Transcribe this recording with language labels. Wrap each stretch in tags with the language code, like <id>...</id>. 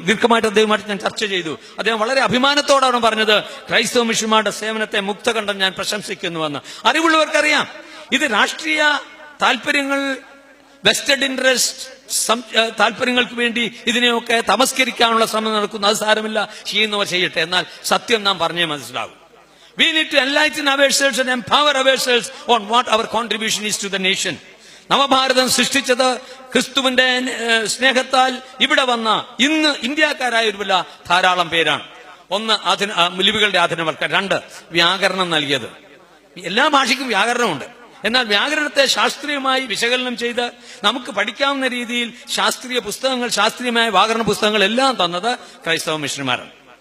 <ml>ദീർഘമായിട്ട് അദ്ദേഹമായിട്ട് ഞാൻ ചർച്ച ചെയ്തു. അദ്ദേഹം വളരെ അഭിമാനത്തോടാണ് പറഞ്ഞത്, ക്രൈസ്തവ മിഷണറിമാരുടെ സേവനത്തെ മുക്തകണ്ഠം ഞാൻ പ്രശംസിക്കുന്നുവെന്ന്. അറിവുള്ളവർക്കറിയാം, ഇത് രാഷ്ട്രീയ താല്പര്യങ്ങൾ, വെസ്റ്റഡ് ഇൻട്രസ്റ്റ് താല്പര്യങ്ങൾക്ക് വേണ്ടി ഇതിനെയൊക്കെ തമസ്കരിക്കാനുള്ള ശ്രമം നടക്കുന്നു. അത് സാരമില്ല, ചെയ്യുന്നവർ ചെയ്യട്ടെ. എന്നാൽ സത്യം നാം പറഞ്ഞേ മനസ്സിലാകും.</ml> <en>We need to enlighten ourselves and empower ourselves on what our contribution is to the nation.</en> <ml>നവഭാരതം സൃഷ്ടിച്ചത് ക്രിസ്തുവിന്റെ സ്നേഹത്താൽ ഇവിടെ വന്ന ഇന്ന് ഇന്ത്യക്കാരായ ധാരാളം പേരാണ്. ഒന്ന് ലിപികളുടെ ആധുനികവൽക്കരണം, 2 വ്യാകരണം നൽകിയത്. എല്ലാ ഭാഷയ്ക്കും വ്യാകരണമുണ്ട്. എന്നാൽ വ്യാകരണത്തെ ശാസ്ത്രീയമായി വിശകലനം ചെയ്ത് നമുക്ക് പഠിക്കാവുന്ന രീതിയിൽ ശാസ്ത്രീയ പുസ്തകങ്ങൾ, ശാസ്ത്രീയമായ വ്യാകരണ പുസ്തകങ്ങൾ എല്ലാം തന്നത് ക്രൈസ്തവ മിഷണറിമാരാണ്.</ml>